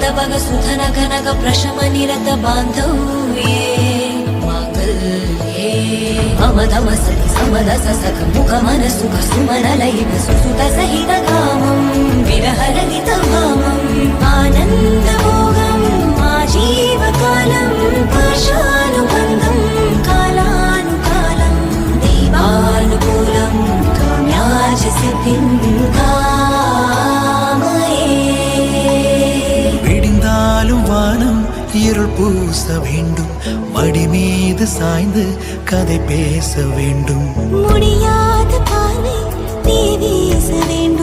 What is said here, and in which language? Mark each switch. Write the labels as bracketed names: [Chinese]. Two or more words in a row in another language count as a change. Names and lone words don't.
[Sanskrit] बग सुधन घनक प्रशम निरत बांधव्ये मांगल्ये मम दम सति समदस सख मुख मन सुख सुमन लयित सुसुत सहित कामं विरह रहित भामम् आनंद भोगम् आजीवकालं पाशानुबन्धं कालानुकालं देवानुकूलं काम्याच सिद्धिं कामये [Tamil] விடிந்தாலும் வானம் இருள் பூச வேண்டும் மடி மீது சாய்ந்து கதை பேச வேண்டும் முடியாத பார்வை நீ வீச வேண்டும்